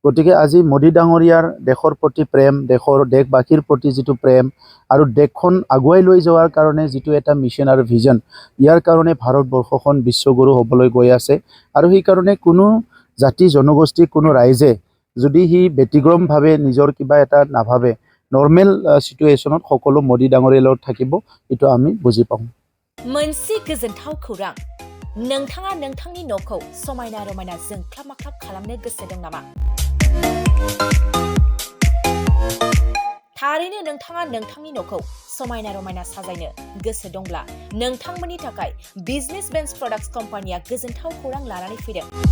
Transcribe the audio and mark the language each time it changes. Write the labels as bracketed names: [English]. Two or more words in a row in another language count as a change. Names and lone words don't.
[Assamese] গতিকে আজি মোদী ডাঙৰীয়াৰ দেশৰ প্ৰতি প্ৰেম, দেশবাসীৰ প্ৰতি যিটো প্ৰেম আৰু দেশখন আগুৱাই লৈ যোৱাৰ কাৰণে যিটো এটা মিছন আৰু ভিজন, ইয়াৰ কাৰণে ভাৰতবৰ্ষখন বিশ্বগুৰু হ'বলৈ গৈ আছে। আৰু সেইকাৰণে কোনো জাতি জনগোষ্ঠী, কোনো ৰাইজে যদি সি ব্যতিক্ৰমভাৱে নিজৰ কিবা এটা নাভাবে, [English] normal situationত [Assamese] সকলো মোদী ডাঙৰীয়াৰ লগত থাকিব, এইটো আমি বুজি পাওঁ। [Bodo] मोनसे गोजोनथाव खौरां, नोंथाङा नोंथांनि न'खौ समायना रमायना जोंख्लाब माख्लाब खालामनो गोसो दं नामा? थारैनो नोंथाङा नोंथांनि न'खौ समायना रमायना साजायनो गोसो दंब्ला नोंथांमोननि थाखाय बिजनेस बेन्स प्रडाक्ट्स कम्पानिया गोजोनथाव खौरां लानानै फैदों।